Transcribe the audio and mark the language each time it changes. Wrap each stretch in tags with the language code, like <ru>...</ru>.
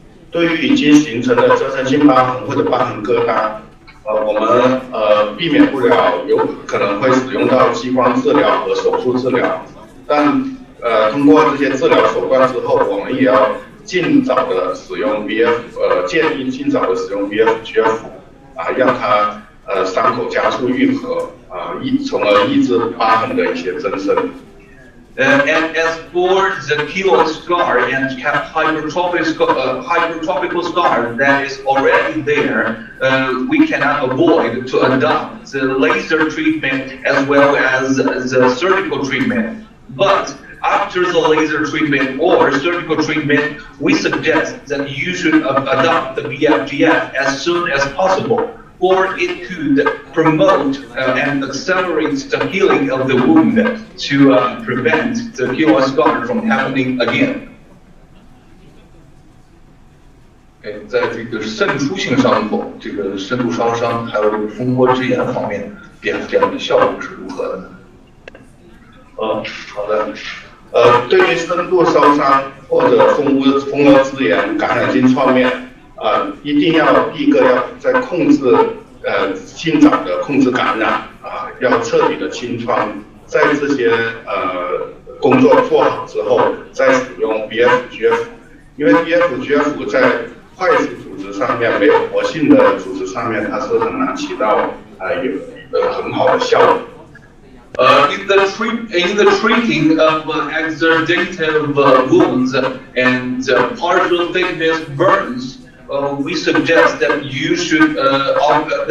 <zh>对于已经形成的增生性瘢痕或者瘢痕疙瘩，我们避免不了有可能会使用到激光治疗和手术治疗，但通过这些治疗手段之后，我们也要尽早的使用建议尽早的使用 BF-GF 让它伤口加速愈合从而抑制瘢痕的一些增生。</zh> <en>And as for the keloid scar and hypertrophical scar that is already there, we cannot avoid to adopt the laser treatment as well as the surgical treatment. But after the laser treatment or surgical treatment, we suggest that you should adopt the BF-GF as soon as possible, or it could promote and accelerate the healing of the wound to prevent the keloid scar from happening again.</en> <zh>在这个渗出性伤口、这个深度烧伤还有这个蜂窝支炎方面，BF-GF的效果是如何的呢？好的。对于深度烧伤或者蜂窝支炎、感染性创面，一定要第一个要在控制尽早的控制感染要彻底的清创，在这些工作做好之后，再使用 BF-GF， 因为 BF-GF 在坏死组织上面没有活性的组织上面，它是很难起到有很好的效果。</zh> <en>In the treating of exudative wounds and partial thickness burns, we suggest that you should perform</en>